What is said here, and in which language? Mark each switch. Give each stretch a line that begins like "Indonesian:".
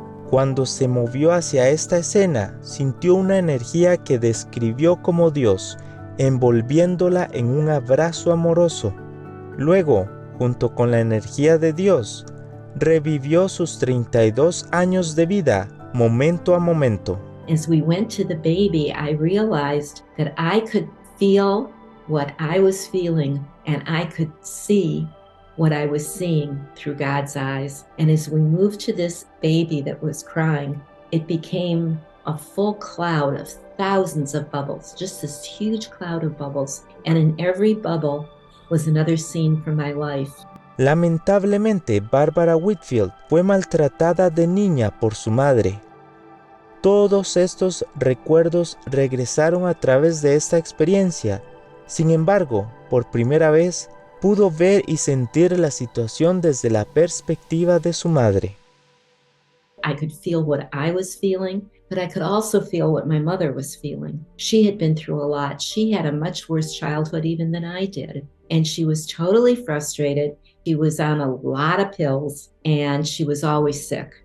Spanish: Cuando se movió hacia esta escena, sintió una energía que describió como Dios, envolviéndola en un abrazo amoroso. Luego, junto con la energía de Dios, revivió sus 32 años de vida, momento a momento.
English: As we went to the baby, I realized that I could feel what I was feeling, and I could see what I was seeing through God's eyes. And as we moved to this baby that was crying, it became a full cloud of thousands of bubbles, just this huge cloud of bubbles. And in every bubble was another scene from my life.
Spanish: Lamentablemente, Barbara Whitfield fue maltratada de niña por su madre. Todos estos recuerdos regresaron a través de esta experiencia. Sin embargo, por primera vez, pudo ver y sentir la situación desde la perspectiva de su madre.
English: I could feel what I was feeling, but I could also feel what my mother was feeling. She had been through a lot. She had a much worse childhood even than I did. And she was totally frustrated. She was on a lot of pills, and she was always sick.